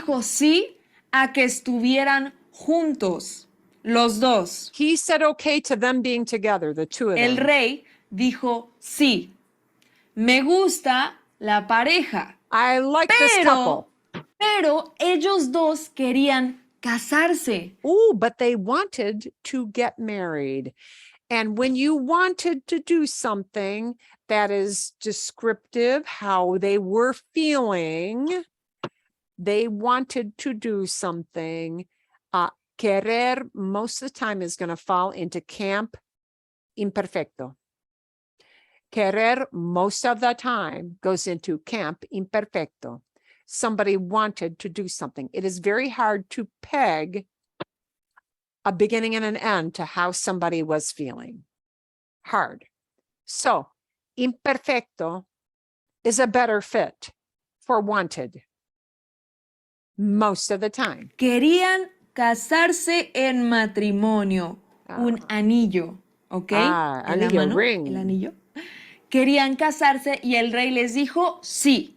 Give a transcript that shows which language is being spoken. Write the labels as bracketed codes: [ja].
[es] dijo sí a que estuvieran juntos, los dos. [en] He said okay to them being together, the two of [es] El [en] them. [es] rey dijo sí. Me gusta la pareja. [en] I like this couple. [es] Pero ellos dos querían casarse. [en] Oh, but they wanted to get married. And when you wanted to do something that is descriptive, how they were feeling, they wanted to do something. Querer most of the time is going to fall into camp imperfecto. Querer most of the time goes into camp imperfecto. Somebody wanted to do something. It is very hard to peg a beginning and an end to how somebody was feeling. Hard. So, imperfecto is a better fit for wanted most of the time. [es] Querían casarse en matrimonio. Un anillo, ¿ok? En la anillo, mano, [en] ring. [es] el anillo. querían casarse y el rey les dijo sí,